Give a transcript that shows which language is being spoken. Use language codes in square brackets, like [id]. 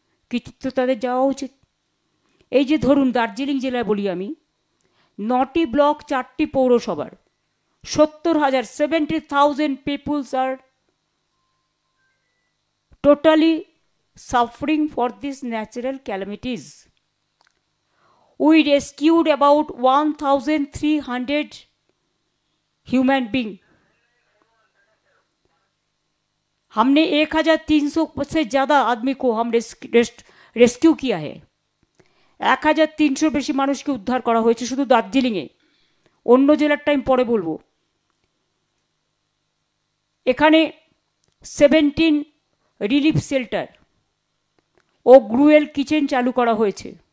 [bn] কৃতিত্ব তাদের যাওয়া উচিত। এই যে ধরুন দার্জিলিং জেলায় বলি আমি, 9টি ব্লক, 4টি পৌরসভার 70,000, 70,000 [en] Peoples আর totally suffering for these natural calamities. We rescued about 1,300 human beings. [hi] हमने 1300 से ज़्यादा आदमी को हम रेस्क्यू किया है। [bn] 1300 বেশি মানুষকে উদ্ধার করা হয়েছে শুধু দার্জিলিংয়ে। অন্য জেলার টাইম পরে বলবো। এখানে 17 রিলিফ শেল্টার ও গ্রুয়েল কিচেন চালু করা হয়েছে।